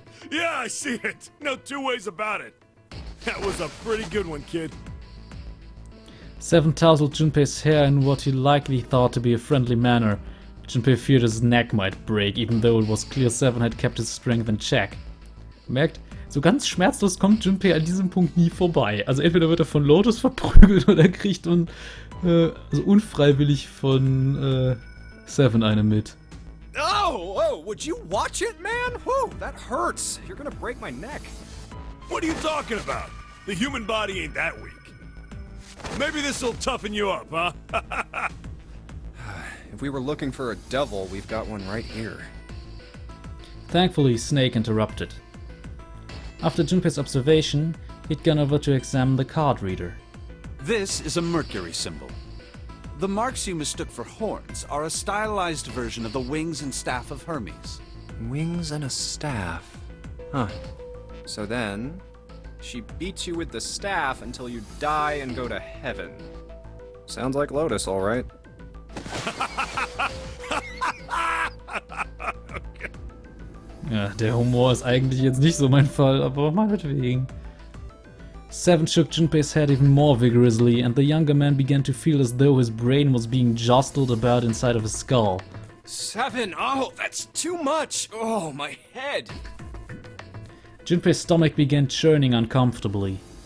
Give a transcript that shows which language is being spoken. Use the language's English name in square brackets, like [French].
[English] Yeah, I see it. No 2 ways about it. That was a pretty good one, kid. Seven tousled Junpei's hair in what he likely thought to be a friendly manner. Junpei feared his neck might break, even though it was clear Seven had kept his strength in check. [German] Merkt, So ganz schmerzlos kommt Junpei an diesem Punkt nie vorbei. Also entweder wird er von Lotus verprügelt oder kriegt also unfreiwillig von Seven eine mit. [English] Oh, whoa, would you watch it, man? Whew, that hurts. You're gonna break my neck. What are you talking about? The human body ain't that weak. Maybe this'll toughen you up, huh? If we were looking for a devil, we've got one right here. Thankfully, Snake interrupted. After Junpei's observation, he'd gone over to examine the card reader. This is a Mercury symbol. The marks you mistook for horns are a stylized version of the wings and staff of Hermes. Wings and a staff. Huh. So then, she beats you with the staff until you die and go to heaven. Sounds like Lotus, all right. [German] Ja, der Humor ist eigentlich jetzt nicht so mein Fall, aber meinetwegen. [English] Seven shook Junpei's head even more vigorously, and the younger man began to feel as though his brain was being jostled about inside of his skull. Seven! Oh, that's too much! Oh, my head! Junpei's stomach began churning uncomfortably.